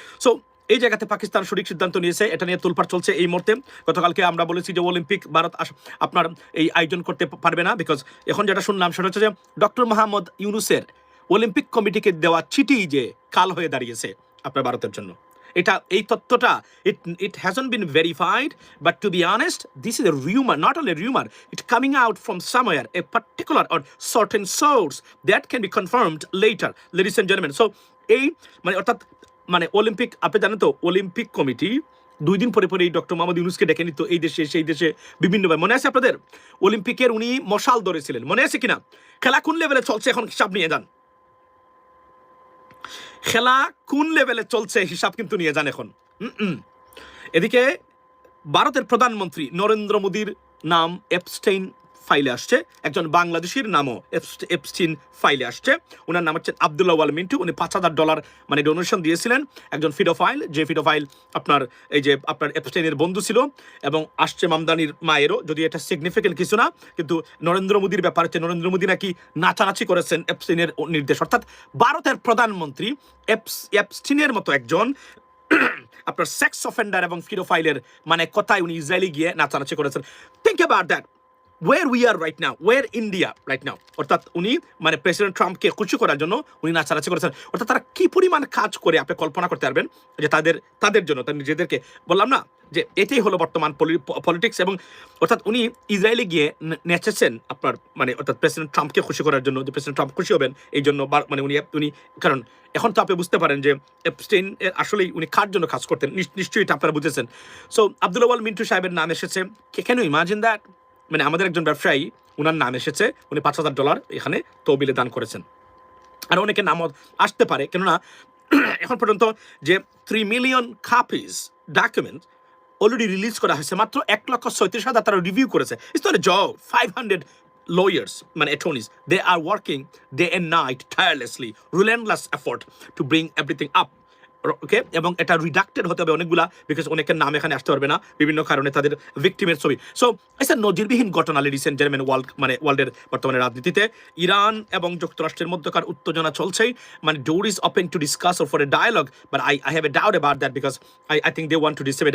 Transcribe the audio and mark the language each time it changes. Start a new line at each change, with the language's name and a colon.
Bangla: So এই জায়গাতে পাকিস্তান সঠিক সিদ্ধান্ত নিয়েছে, এটা নিয়ে তোলপাড় চলছে এই মুহূর্তে। গতকালকে আমরা বলেছি যে অলিম্পিক ভারত আপনার এই আয়োজন করতে পারবে না, বিকজ এখন যেটা শুনলাম সেটা হচ্ছে যে ডক্টর মোহাম্মদ ইউনুসের অলিম্পিক কমিটিকে দেওয়া চিঠি যে কাল হয়ে দাঁড়িয়েছে আপনার ভারতের জন্য। এই তথ্যটা
English: it hasn't been verified, but to be honest, this is a rumor, not only a rumor, it's coming out from somewhere, a particular or certain source that can be confirmed later, ladies and gentlemen.
Bangla: So এই অর্থাৎ Olympic, আপনি জানেন তো Olympic committee 2 দিন পরে এই doctor Mohammad ইউনুসকে ডেকে নিত এই দেশে সেই দেশে বিভিন্নভাবে। মনে আছে আপনাদের অলিম্পিকের উনি মশাল ধরেছিলেন, মনে আছে কিনা? খেলা কোন লেভেলে চলছে এখন হিসাব নিয়ে যান, খেলা কোন লেভেলে চলছে হিসাব কিন্তু নিয়ে যান এখন। এদিকে ভারতের প্রধানমন্ত্রী নরেন্দ্র মোদীর নাম এপস্টেইন ফাইলে আসছে, একজন বাংলাদেশির নামও এপস্টেইন ফাইলে আসছে। ওনার নাম হচ্ছে আব্দুল্লাহ ওয়াল মিন্টু। উনি $5,000 ডোনেশন দিয়েছিলেন, একজন ফিডোফাইল, যে ফিডোফাইল আপনার এপস্টেইনের বন্ধু ছিল। এবং আসছে মামদানির মায়েরও, যদি এটা সিগনিফিকেন্ট কিছু না, কিন্তু নরেন্দ্র মোদীর ব্যাপার হচ্ছে নরেন্দ্র মোদী নাকি নাচানাচি করেছেন এপস্টেইনের নির্দেশ। অর্থাৎ ভারতের প্রধানমন্ত্রী এপস্টেইনের মতো একজন আপনার সেক্স অফেন্ডার এবং ফিডোফাইলের কথায় উনি ইসরায়েলে গিয়ে নাচানাচি করেছেন।
English: Think about that, where we are right now, where India right now।
Bangla: অর্থাৎ উনি প্রেসিডেন্ট ট্রাম্পকে খুশি করার জন্য উনি নাচানাচি করেছেন। অর্থাৎ তারা কি পরিমাণ কাজ করে আপনি কল্পনা করতে পারবেন যে তাদের জন্য, তার নিজেদেরকে। বললাম না যে এটাই হলো বর্তমান পলিটিক্স। এবং অর্থাৎ উনি ইসরায়েলে গিয়ে নেচেছেন আপনার অর্থাৎ প্রেসিডেন্ট ট্রাম্পকে খুশি করার জন্য, যে প্রেসিডেন্ট ট্রাম্প খুশি হবেন এই জন্য। উনি কারণ এখন তো আপনি বুঝতে পারেন যে এপস্টেইন আসলেই উনি কার জন্য কাজ করতেন, নিশ্চয়ই এটা আপনারা বুঝেছেন। সো আব্দুল্লাহ ওয়াল মিন্টু সাহেবের নাম এসেছে,
English: Can you imagine that?
Bangla: আমাদের একজন ব্যবসায়ী, ওনার নাম এসেছে, উনি $5,000 এখানে তহবিলে দান করেছেন। আর অনেকের নাম আসতে পারে, কেননা এখন পর্যন্ত যে 3 million copies document already release করা হয়েছে, মাত্র 1,37,000 তারা রিভিউ করেছে।
English: It's not a job.
Bangla: 500
English: lawyers, মানে attorneys, they are working day and night tirelessly, relentless effort to bring everything up.
Bangla: ওকে, এবং এটা রিডাক্টেড হতে হবে অনেকগুলা, বিকজ অনেকের নাম এখানে আসতে পারবে না বিভিন্ন কারণে, তাদের ভিকটিমের ছবি। সো এটা নজিরবিহীন ঘটনা লেডিস এন্ড জেন্টলম্যান, ওয়ার্ল্ডের বর্তমানে রাজনীতিতে ইরান এবং যুক্তরাষ্ট্রের মধ্যকার উত্তেজনা চলছেই, মানে
English: Door is open to discuss or for a dialogue, but I have a doubt about that, because I think they want to debate.